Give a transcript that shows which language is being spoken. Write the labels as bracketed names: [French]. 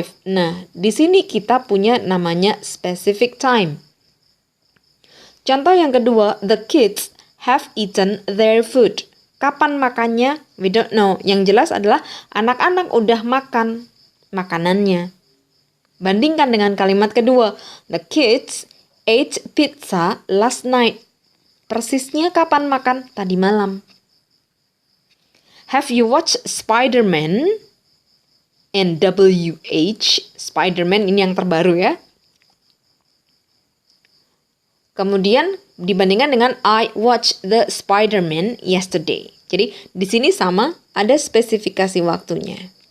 [Indonesian] Nah, di sini kita punya namanya specific time. Contoh yang kedua, [English] the kids have eaten their food. [Indonesian] Kapan makannya? [English] We don't know. [Indonesian] Yang jelas adalah anak-anak udah makan makanannya. Bandingkan dengan kalimat kedua. [English] The kids ate pizza last night. [Indonesian] Persisnya kapan makan? Tadi malam. [English] Have you watched Spider-Man? NWH. [Indonesian] Spider-Man ini yang terbaru ya. Kemudian dibandingkan dengan [English] I watched the Spider-Man yesterday. [Indonesian] Jadi di sini sama, ada spesifikasi waktunya.